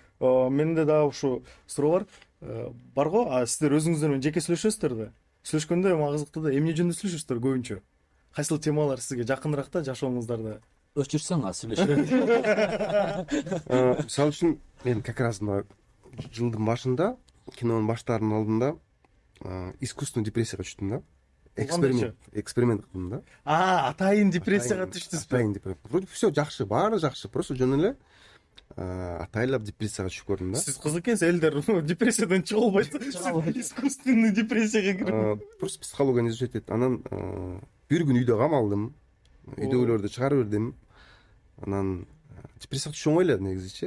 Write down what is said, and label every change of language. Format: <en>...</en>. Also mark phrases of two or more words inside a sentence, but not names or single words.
<ky>Менде дагы ушу суроо бар го, сиздер өзүңүздөр менен жеке сүйлөшөсүздөр да. Сүйлөшкөндө мага кызыктуу да, эмне жөнүндө сүйлөшөсүздөр көбүнчө? Кайсыл темалар сизге жакыныраак да жашооңуздарда? Өчүрсөң сүйлөшөбүз. Мисалы үчүн мен</ky> <ru>как раз</ru> <ky>мына жылдын башында кинонун баштаарынын алдында искусственный депрессияга түштүм да. Эксперимент кылдым да. Атайын депрессияга түштүсүз. Атайын депрессия.</ky> <ru>Вроде все</ru> <ky>жакшы, баары жакшы. Просто жөн эле атайлап депрессияга түшүп көрдүм да. Сиз кызык экенсиз, элдер депрессиядан чыга албайт. Искусственный депрессияга кирип. Просто психологияны изучать этет. Анан бир күн үйдө камалдым. Үйдөгүлөрдү чыгарып бердим. Анан депрессияга түшүп оңой эле негизичи.</ky>